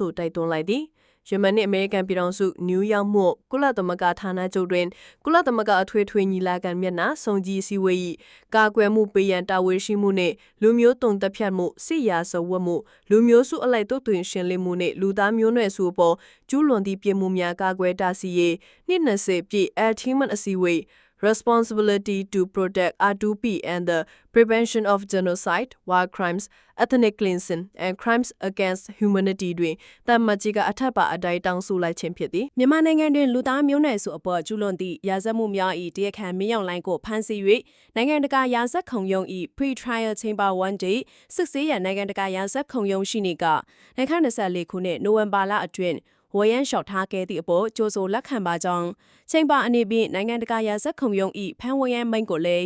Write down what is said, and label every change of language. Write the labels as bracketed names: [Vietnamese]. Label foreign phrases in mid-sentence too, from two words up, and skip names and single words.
[Burmese] ဆိုတိုက်တွန်းလိုက်သည်ယမန်နဲ့အမေရိကန်ပြည်ထောင်စုနယူးယောက်မြို့ကုလသမဂ္ဂဌာနချုပ်တွင်ကုလသမဂ္ဂအထွေထွေညီလာခံမျက်နှာစုံကြီးစည်းဝေး၏ကာကွယ်မှုပေးရန်တာဝန်ရှိမှုနှင့်လူမျိုးတုံတပ်ဖြတ်မှုစစ်ရာဇဝတ်မှုလူမျိုးစုအလိုက်တုတ်တွင်ရှင်းလင်းမှုနှင့်လူသားမျိုးနွယ်စုအပေါ်ကျူးလွန်သည့်ပြစ်မှုများကာကွယ်တားဆီးရေး20ပြည့် Ultimate အစည်းအဝေး [English] Responsibility to Protect R2P and the Prevention of Genocide, War Crimes, Ethnic Cleansing and Crimes Against Humanity [Burmese] တွင်တမတ်ကြီးကအထက်ပါအတိုင်းတောင်းဆိုလိုက်ခြင်းဖြစ်သည်မြန်မာနိုင်ငံတွင်လူသားမျိုးနွယ်စုအပေါ်ကျူးလွန်သည့်ရာဇဝတ်မှုများ၏တရားခံမင်းအောင်လှိုင်ကိုဖမ်းဆီး၍နိုင်ငံတကာရာဇဝတ်ခုံရုံး၏ Pre-Trial Chamber 1 Day စစ်ဆေးရန်နိုင်ငံတကာရာဇဝတ်ခုံရုံးရှိနေက2024ခုနှစ်နိုဝင်ဘာလအတွင်းဝရန်လျှောက်ထားခဲ့သည့်အပေါ်ကြိုးဆိုလက်ခံပါကြောင်းချိန်ပါအနေဖြင့်နိုင်ငံတကာရာဇဝတ်ခုံရုံး၏ဖမ်းဝရန်မိန့်ကိုလည်း